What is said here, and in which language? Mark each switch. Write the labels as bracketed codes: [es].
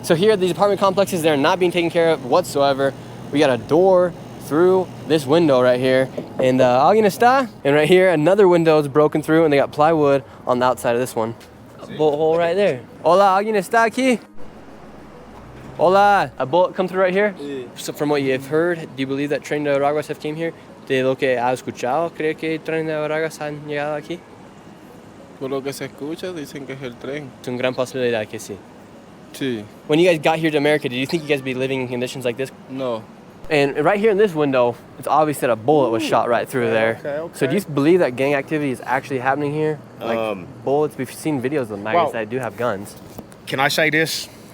[en] So here at these apartment complexes, they're not being taken care of whatsoever. We got a door through this window right here. And [es] alguien está? [en] And right here, another window is broken through and they got plywood on the outside of this one. A bullet hole right there. [es] Hola, alguien está aquí? Hola, [en] a bullet come through right here? Yeah. So from what you've heard, do you believe that Tren de Aragua have came here? [es] De lo que ha escuchado, ¿cree que Tren de Aragua han llegado aquí? Por lo que se escucha, dicen que es el tren. Es una gran posibilidad que sí. Sí. [en] When you guys got here to America, did you think you guys would be living in conditions like this? [es] No. [en] And right here in this window, it's obvious that a bullet was shot right through there. Okay. So do you believe that gang activity is actually happening here? Like bullets, we've seen videos of migrants that do have guns. Can I say this?